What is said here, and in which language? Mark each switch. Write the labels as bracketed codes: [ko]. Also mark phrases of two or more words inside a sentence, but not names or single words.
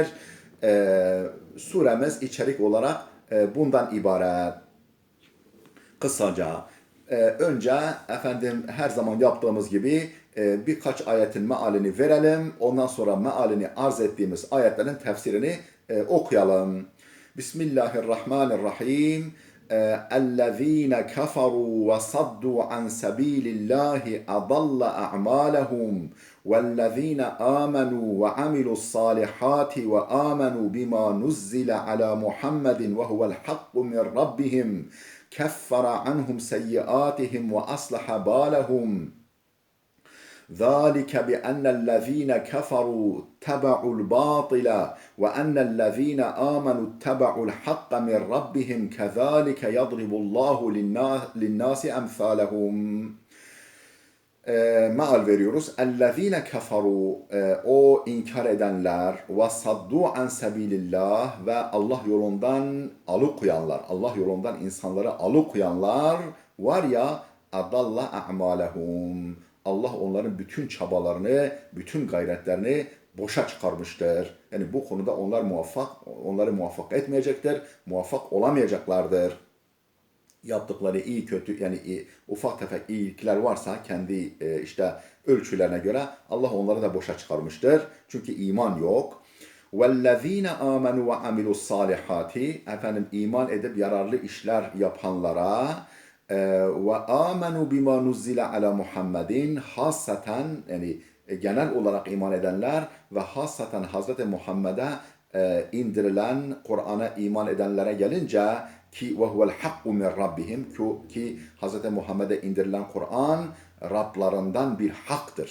[tr] Suremiz içerik olarak bundan ibaret. Kısaca önce her zaman yaptığımız gibi birkaç ayetin mealini verelim. Ondan sonra mealini arz ettiğimiz ayetlerin tefsirini okuyalım. [ar] Bismillahirrahmanirrahim. اَلَّذ۪ينَ كَفَرُوا وَصَدُّوا عَنْ سَب۪يلِ اللّٰهِ اَضَلَّ اَعْمَالَهُمْ وَالَّذ۪ينَ آمَنُوا وَعَمِلُوا الصَّالِحَاتِ وَآمَنُوا بِمَا نُزِّلَ عَلَى مُحَمَّدٍ وَهُوَ الْحَقُّ مِنْ رَبِّهِمْ كَفَّرَ عَنْهُمْ سَيِّئَاتِهِمْ وَأَصْلَحَ بَالَهُمْ ذلك بأن الذين كفروا اتبعوا الباطل وأن الذين آمنوا اتبعوا الحق من ربهم كذلك يضرب الله للناس أمثالهم. [tr] Meal veriyoruz. [ar] اَلَّذ۪ينَ كَفَرُوا [tr] o inkar edenler [ar] وَصَدُّوا عَنْ سَب۪يلِ اللّٰهِ [tr] ve Allah yolundan alıkoyanlar, Allah yolundan insanları alıkoyanlar var ya [ar] اَضَلَّ اَعْمَالَهُمْ [tr] Allah onların bütün çabalarını, bütün gayretlerini boşa çıkarmıştır. Yani bu konuda onları muvaffak etmeyecektir, muvaffak olamayacaklardır. Yaptıkları iyi kötü yani ufak tefek iyilikler varsa kendi ölçülerine göre Allah onları da boşa çıkarmıştır. Çünkü iman yok. [ar] وَالَّذ۪ينَ آمَنُوا وَعَمِلُوا الصَّالِحَاتِ [tr] iman edip yararlı işler yapanlara [ar] وَآمَنُوا بِمَا نُزِّلَ عَلَى مُحَمَّدٍ [tr] hasaten yani genel olarak iman edenler ve hasaten Hazreti Muhammed'e indirilen Kur'an'a iman edenlere gelince ki [ar] وَهُوَ الْحَقُّ مِنْ رَبِّهِمْ [tr] ki Hazreti Muhammed'e indirilen Kur'an Rablarından bir haktır.